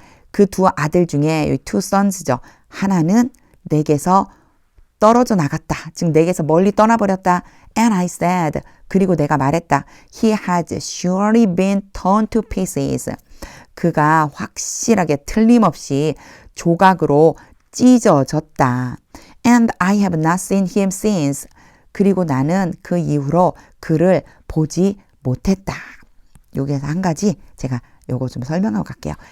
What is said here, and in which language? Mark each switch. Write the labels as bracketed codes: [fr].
[ko] 그 두 아들 중에 two sons죠. 하나는 내게서 떨어져 나갔다. 즉 내게서 멀리 떠나버렸다. [en] And I said, [ko] 그리고 내가 말했다. [en] He has surely been torn to pieces. [ko] 그가 확실하게 틀림없이 조각으로 찢어졌다. [en] And I have not seen him since. [ko] 그리고 나는 그 이후로 그를 보지 못했다. 여기에서 한 가지 제가 요거 좀 설명하고 갈게요.